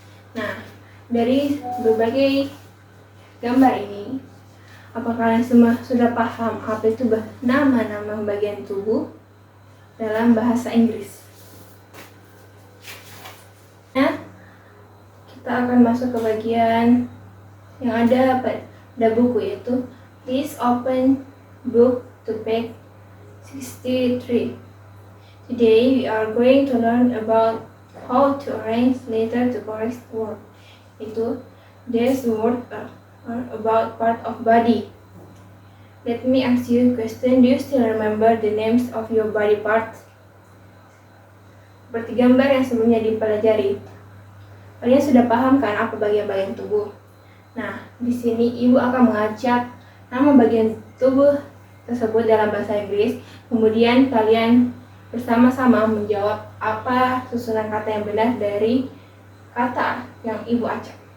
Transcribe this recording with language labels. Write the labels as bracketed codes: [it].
[id] Nah, dari berbagai gambar ini, apakah kalian semua sudah paham apa itu nama-nama bagian tubuh dalam bahasa Inggris? Nah, kita akan masuk ke bagian yang ada pada buku, yaitu [en] please open book to page 63. Today we are going to learn about how to arrange letter to correct word. [id] Itu [en] these words are about part of body. Let me ask you a question. Do you still remember the names of your body parts? [id] Seperti gambar yang sebelumnya dipelajari. Kalian sudah paham kan apa bagian-bagian tubuh? Nah, di sini ibu akan mengajak nama bagian tubuh tersebut dalam bahasa Inggris. Kemudian kalian bersama-sama menjawab apa susunan kata yang benar dari kata yang ibu acak.